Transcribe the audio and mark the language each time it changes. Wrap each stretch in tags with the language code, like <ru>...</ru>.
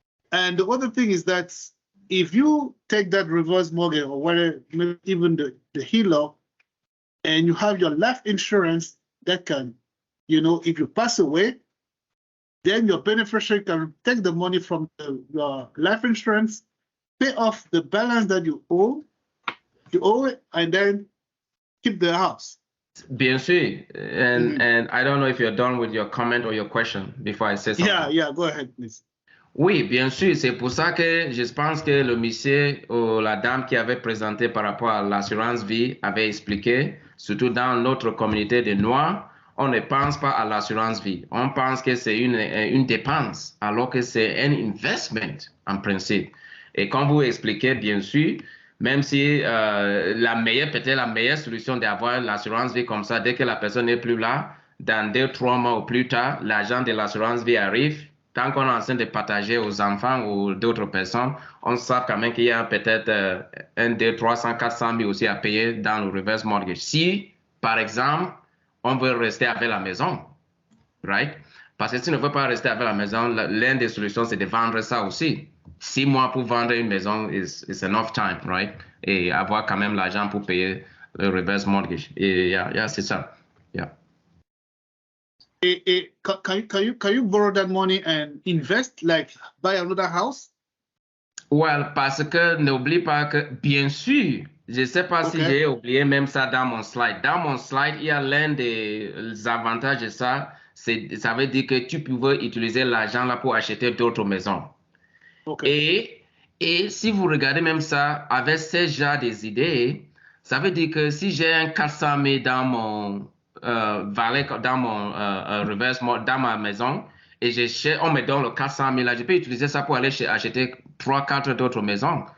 <en>And the other thing is that if you take that reverse mortgage or whether even the HELOC and you have your life insurance that can, you know, if you pass away, then your beneficiary can take the money from your life insurance, pay off the balance that you owe it, and then keep the house.</en> <fr>Bien sûr.</fr> <en>And I don't know if you're done with your comment or your question before I say something. Yeah, go ahead, please.</en> <fr>Oui, bien sûr. C'est pour ça que je pense que le monsieur ou la dame qui avait présenté par rapport à l'assurance vie avait expliqué, surtout dans notre communauté de Noirs, on ne pense pas à l'assurance vie. On pense que c'est une dépense, alors que c'est un investment en principe. Et comme vous expliquez, bien sûr, même si peut-être la meilleure solution d'avoir l'assurance vie comme ça, dès que la personne n'est plus là, dans 2-3 mois ou plus tard, l'agent de l'assurance vie arrive. Tant qu'on est en train de partager aux enfants ou d'autres personnes, on sait quand même qu'il y a peut-être 1, 2, 300, 400 000 aussi à payer dans le reverse mortgage. Si, par exemple, on veut rester avec la maison, right? Parce que si on ne veut pas rester avec la maison, l'une des solutions, c'est de vendre ça aussi. 6 mois pour vendre une maison</fr> <en>is enough time, right?</en> <fr>Et avoir quand même l'argent pour payer le reverse mortgage. Et c'est ça. Yeah.</fr> <en>Can you borrow that money and invest, like buy another house?</en> <fr>Well, parce que n'oublie pas que, bien sûr, je ne sais pas si j'ai oublié même ça dans mon slide. Dans mon slide, il y a l'un des avantages de ça. Ça veut dire que tu pouvais utiliser l'argent là pour acheter d'autres maisons. Et si vous regardez même ça, avec ces genres des idées, ça veut dire que si j'ai un 400 000 dans mon valet, dans mon reverse, dans ma maison, et on me donne le 400 000 là, je peux utiliser ça pour aller acheter 3-4 d'autres maisons.</fr>